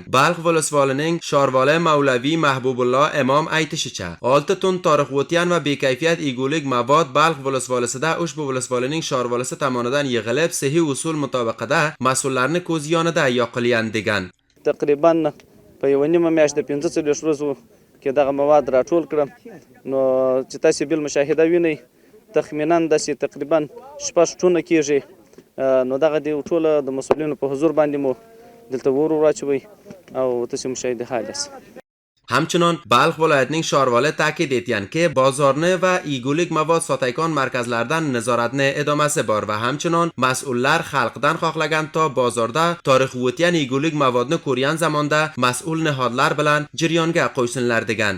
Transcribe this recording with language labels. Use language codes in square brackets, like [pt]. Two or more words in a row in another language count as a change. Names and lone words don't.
[uz] Balx viloyatining Shorvoli Mavlaviy Mahbubullo imom aytishicha 6 ton tarix o'tgan va bekayfiyat egulik mavod Balx viloyatida ushbu viloyatning Shorvolisi tomonidan yig'ilib sehiy usul mutobiqida mas'ullarning ko'z yonida yoqilgan degan. [ps] Taqriban په یو نیمه میاشت د 15 ورځو کې دغه مواد راټول کړم نو چې تاسو بل مشاهده وینئ تخمینا د تقریبا 6 ټونه کېږي نو دغه دی ټول د مسؤلینو په حضور باندې مو دلته ورواچوي او تاسو مشاهده حالس [uz] همچنان Balx viloyatining Shorvoli ta'kid etgan ki bozorni va egulik mavod sotaykan markazlaridan nazoratni idomasi bor va hamchinon mas'ullar xalqdan xohlagan to bozorda tarix o'tgan egulik mavodni ko'rgan zamonda mas'ul nihodlar bilan jiryonga qo'ysinlar degan.